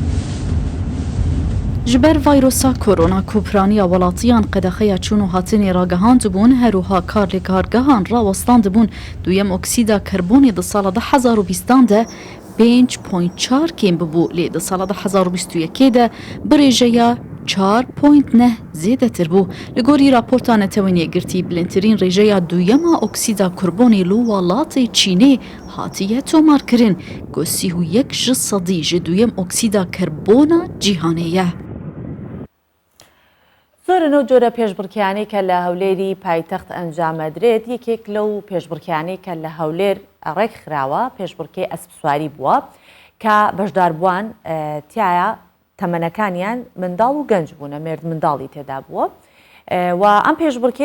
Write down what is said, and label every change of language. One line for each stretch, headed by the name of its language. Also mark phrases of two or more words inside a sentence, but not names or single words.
Kurdish: Ji ber vayrosa korona kupraniya welatiyan qedexeya çûn û hatinê ragihand bûn, herûha kar lê kargehan rawestan dibûn duyem oksîda karbonê di sala 2020 de 5.4 kêm bibû lê di sala 2021 de bi rêjeya 4.9 zêdetir bû. Li gorî raporta netewên yekgirtî bilindtirîn rêjeya duyema oksîda karbonê li welatê Çînê hatiye tomarkirin. Ku 31 ji sedî ji duyem oksîda karbona cîhanê ye.
Central Kurdish: زۆرن و جۆرە پێشبڕکیانەی کە لە هەولێری پایتەخت ئەنجامەدرێت یەکێک لەو پێشبڕکیانەی کە لە هەولێر ڕێک خراوە پێشبڕکێ ئەسپسواری بووە کە بەشداربووان تایە تەمەنەکانیان منداڵ و گەنج بوونە مێرد منداڵی تێدا بووە و ئەم پێشبڕکێ